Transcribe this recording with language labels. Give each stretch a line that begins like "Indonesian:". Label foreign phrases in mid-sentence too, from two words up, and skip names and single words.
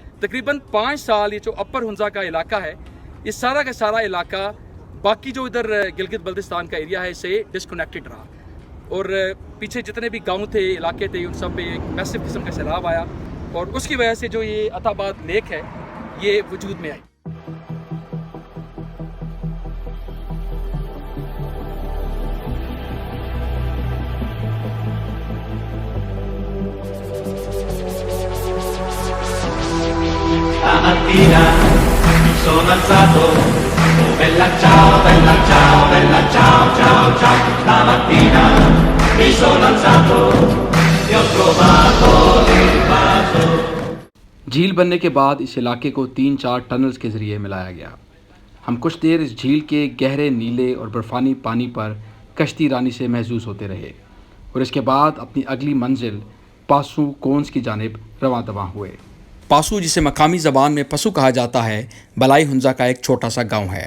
Urdu: تقریباً 5 سال یہ جو اپر ہنزہ کا علاقہ ہے، یہ سارا کا سارا علاقہ باقی جو ادھر گلگت بلتستان کا ایریا ہے اس سے ڈسکنیکٹڈ رہا اور پیچھے جتنے بھی گاؤں تھے، علاقے تھے، ان سب پہ ایک میسو قسم کا سیلاب آیا اور اس کی وجہ سے جو یہ عطا آباد لیک ہے یہ وجود میں آئی.
Italian: Stamattina sono alzato, oh bella ciao, bella ciao, bella ciao, ciao, ciao. Stamattina mi sono alzato e ho trovato l'invaso.
Urdu: جھیل بننے کے بعد اس علاقے کو 3-4 ٹنلز کے ذریعے ملایا گیا. ہم کچھ دیر اس جھیل کے گہرے نیلے اور برفانی پانی پر کشتی رانی سے محسوس ہوتے رہے اور اس کے بعد اپنی اگلی منزل پاسو کونز کی جانب رواں دواں ہوئے. پاسو، جسے مقامی زبان میں پسو کہا جاتا ہے، بالائی ہنزہ کا ایک چھوٹا سا گاؤں ہے.